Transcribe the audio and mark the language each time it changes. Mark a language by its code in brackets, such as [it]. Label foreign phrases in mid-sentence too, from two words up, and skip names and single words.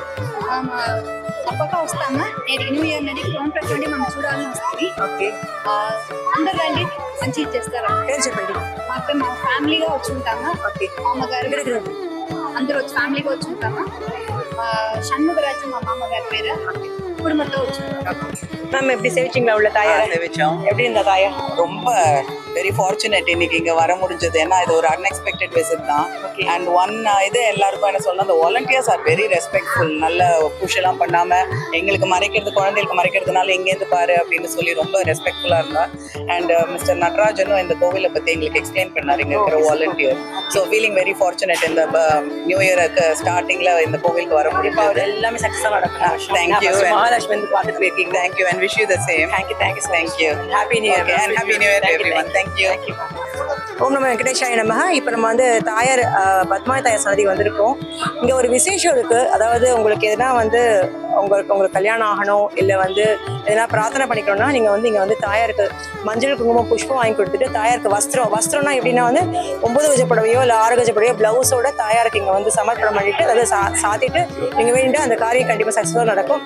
[te] తప్పక వస్తాము నేను [en] New Year [te] నది ఫోన్ పెట్టండి మనం చూడాలని వస్తుంది ఓకే అందరు రండి మంచిగా చేస్తారు పేరు చెప్పండి మాకు మా ఫ్యామిలీగా వచ్చి ఉంటాము ఓకే మామగారు అందరూ వచ్చి ఫ్యామిలీగా వచ్చి ఉంటాము షణ్ముగరాజు మా మామగారి పేరు [ta] குடும்பத்தை வச்சு மேம் எப்படி சேவிச்சிங்களா உள்ள தாயார் சேவிச்சோம் எப்படி இருந்தா தாயா ரொம்ப [en] very fortunate [ta] இன்னைக்கு இங்க வர முடிஞ்சது ஏன்னா இது ஒரு [en] unexpected visit [ta] தான் [en] and one [ta] இது எல்லாருக்கும் என்ன சொல்லணும் அந்த [en] volunteers are very respectful [ta] நல்ல புஷ் எல்லாம் பண்ணாம எங்களுக்கு மறைக்கிறது குழந்தைகளுக்கு மறைக்கிறதுனால எங்கேருந்து பாரு அப்படின்னு சொல்லி ரொம்ப ரெஸ்பெக்ட்ஃபுல்லா இருந்தா [en] and Mister [ta] நடராஜனும் இந்த கோவிலை பத்தி எங்களுக்கு எக்ஸ்பிளைன் பண்ணாரு இங்க இருக்கிற [en] volunteer so feeling very fortunate [ta] இந்த நியூ இயருக்கு ஸ்டார்டிங்ல இந்த கோவிலுக்கு வர முடியும் எல்லாமே சக்ஸஸா நடக்கும் [en] thank you [ta] மகாலட்சுமி வந்து பார்த்துட்டு போயிருக்கீங்க [en] thank you and wish you the same thank you happy New Year and happy New Year everyone thank you [sa] ॐ नम वेङ्कटेशाय नमः. [ta] இப்போ நம்ம வந்து தாயார் பத்மாவதி தாயார் சன்னதி வந்திருக்கோம். இங்கே ஒரு விசேஷம் இருக்கு. அதாவது உங்களுக்கு எதனா வந்து உங்களுக்கு கல்யாணம் ஆகணும் இல்லை வந்து எதனா பிரார்த்தனை பண்ணிக்கணும்னா நீங்கள் வந்து இங்கே வந்து தாயாருக்கு மஞ்சள் குங்குமம் புஷ்பம் வாங்கி கொடுத்துட்டு தாயாருக்கு வஸ்திரம்னா எப்படின்னா வந்து 9 கஜ புடவையோ இல்லை 6 கஜ புடவையோ பிளவுஸோட தாயாருக்கு இங்கே வந்து சமர்ப்பணம் பண்ணிட்டு அதை சாத்திட்டு நீங்கள் வேண்டிட்டு அந்த காரியம் கண்டிப்பாக சக்ஸஸ்ஃபுல்லாக நடக்கும்.